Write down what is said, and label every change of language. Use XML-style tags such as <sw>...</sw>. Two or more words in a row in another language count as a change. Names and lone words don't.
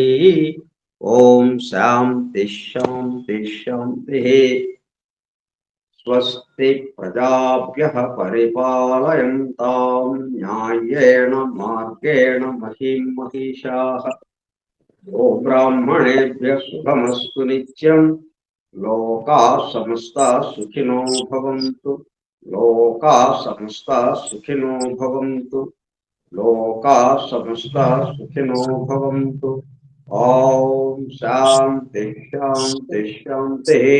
<sa>ఓం శాంతి శాంతి శాంతి. స్వస్తి ప్రజాభ్యః పరిపాలయంతాం న్యాయేణ మార్గేణ మహీం మహిషాః. గోబ్రాహ్మణేభ్యః శుభమస్తు నిత్యం. లోకాః సమస్తాః సుఖినో భవంతు. లోకాః సమస్తాః సుఖినో భవంతు. లోకాః సమస్తాః సుఖినో భవంతు. ఓం శాంతి శాంతి శాంతి.</sa>